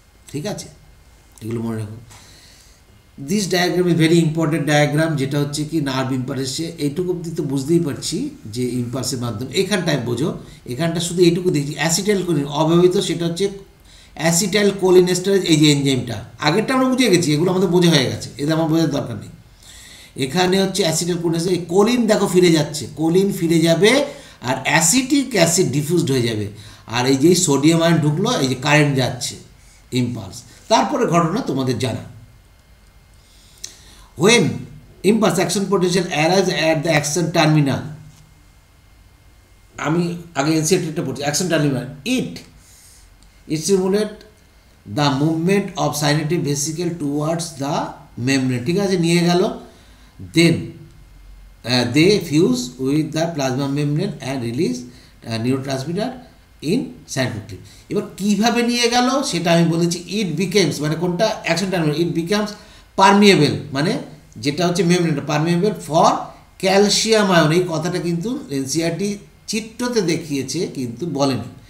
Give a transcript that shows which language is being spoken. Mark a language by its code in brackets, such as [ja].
[bn] ঠিক আছে, এগুলো মনে রাখো। [en] this diagram is very important diagram, [bn] যেটা হচ্ছে কি নার্ভ ইম্পালসে এইটুকু অবধি তো বুঝতেই পারছি যে ইম্পালসের মাধ্যমে, এখানটায় বোঝো, এখানটা শুধু এইটুকু দেখছি অ্যাসিটাইলকোলিন অব্যবহৃত, সেটা হচ্ছে অ্যাসিটাইলকোলিনেস্টারেজ, এই যে এনজাইমটা আগেরটা আমরা বুঝে গেছি, এগুলো আমাদের বোঝা হয়ে গেছে, এদের আমার বোঝার দরকার নেই। এখানে হচ্ছে অ্যাসিটাইলকোলিনেস্টারেজ, এই কোলিন দেখো ফিরে যাচ্ছে, কোলিন ফিরে যাবে আর অ্যাসিটিক অ্যাসিড ডিফিউজড হয়ে যাবে, আর এই যে সোডিয়াম আয়ন ঢুকলো, এই যে কারেন্ট যাচ্ছে, ইম্পালস। তারপরে ঘটনা তোমাদের জানা। [en] When impulse action potential arrives at the action terminal, [bn] আমি আগে এনসিএলটা পড়ছি, action terminal, [en] it stimulate the movement of synaptic vesicle towards the membrane। [bn] ঠিক আছে, নিয়ে গেল, [en] then they fuse with the plasma membrane and release neurotransmitter in synaptic. [bn] এবার কীভাবে নিয়ে গেল সেটা আমি বলেছি, [en] it becomes [bn] মানে কোনটা action terminal, [en] it becomes permeable, [bn] মানে যেটা হচ্ছে মেমব্রেনটা পারমিয়েবল ফর ক্যালসিয়াম আয়ন। এই কথাটা কিন্তু এনসিআরটি চিত্রতে দেখিয়েছে কিন্তু বলেনি।